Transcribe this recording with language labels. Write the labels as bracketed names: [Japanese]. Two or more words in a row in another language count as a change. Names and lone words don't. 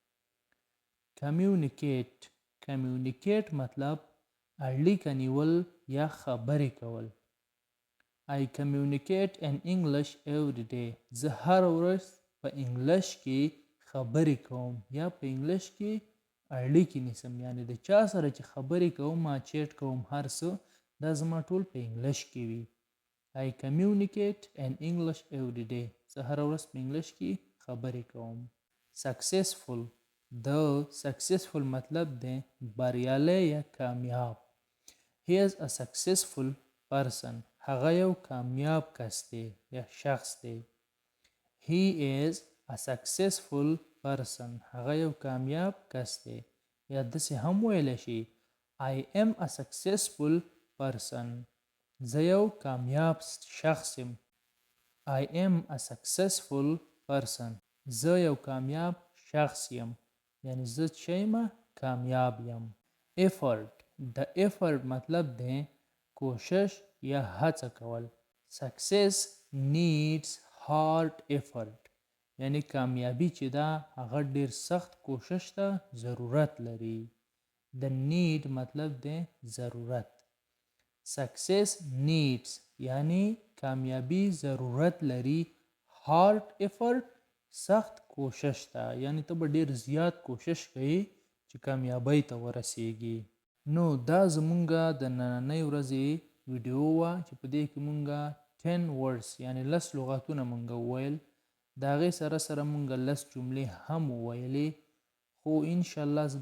[English] Communicate. Communicate [Pashto] مطلب اړیکه نیول یا خبرې کول. [English] I communicate in English every day. [Pashto] زه هر ورځ په انګلیش کې خبرې کوم یا په انګلیش کې اړیکې نیسم. یعنی د چا سره چې خبرې کوم ما چیټ کوم هر څه دا زما ټول په انګلیش کې وي. [English] I communicate in English every day. [Pashto] زه هر ورځ په انګلیش کې خبرې کوم. Successful. د successful مطلب دی بریالی یا کامیاب. [English] he is a successful person [Pashto] هغه یو کامیاب کس دی یا شخص دی [English] he is a successful person [Pashto] هغه یو کامیاب کس دی یا داسې هم ویلی شي [English] I am a successful person [Pashto] زه یو کامیاب شخص یم [English] I am a successful person [Pashto] زه یو کامیاب شخص یم یعنی زه چې یم کامیاب یم effort د effort مطلب دی کوشش یا هڅه کول [English] success needs hard effort [Pashto] یعنی کامیابی چې دا هغه ډیر سخت کوشش ته ضرورت لري د need مطلب دی ضرورت [English] success needs [Pashto] یعنی کامیابی ضرورت لري [English] hard effort [Pashto] سخت کوشش ته یعنی ته به ډیر زیات کوشش کوي چې کامیابی ته ورسیږي نو دا زمونږه د نننۍ ورځې ویډیو وه چې په دې کې مونږه 10 words یعنی 10 لغاتونه مونږه وویل د هغې سره سره مونږه 10 جملې هم وویلې خو انشاءالله زه